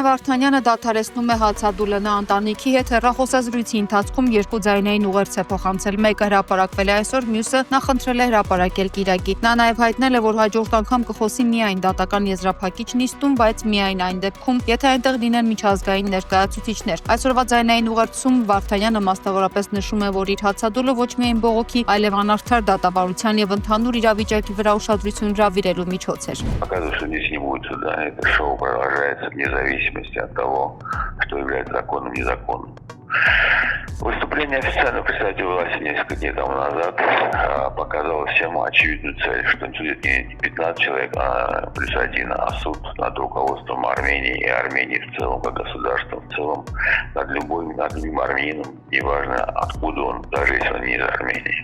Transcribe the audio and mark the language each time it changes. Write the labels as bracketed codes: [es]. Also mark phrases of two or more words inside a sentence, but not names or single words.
[hy] Վարդանյանը դադարեցնում է հացադուլը։ Նա ընտանիքի հետ հեռախոսազրույցի ընթացքում երկու ձայնային ուղերձ է փոխանցել։ Մեկը հրապարակվել է այսօր, մյուսը նախընտրել է հրապարակել կիրակի։ Նա նաև հայտնել է, որ հաջորդ անգամ կխոսի միայն դատական եզրափակիչ նիստում, բայց միայն այն դեպքում, եթե այնտեղ լինեն միջազգային ներկայացուցիչներ։ Այսօրվա ձայնային ուղերձում Վարդանյանը մասնավորապես նշում է, որ իր հացադուլը ոչ միայն բողոքի, այլև անարդար դատավարության եւ ընդհանուր իրավիճակի вրա ուշադրություն հրավիրելու միջոց էր։ [ru] В зависимости от того, что является законным и незаконным. Выступление официального представителя власти несколько дней тому назад показало всем очевидную цель, что судит не 15 человек, плюс один, а суд над руководством Армении и Армении в целом, как государством в целом, над любым армянином, неважно откуда он, даже если он не из Армении.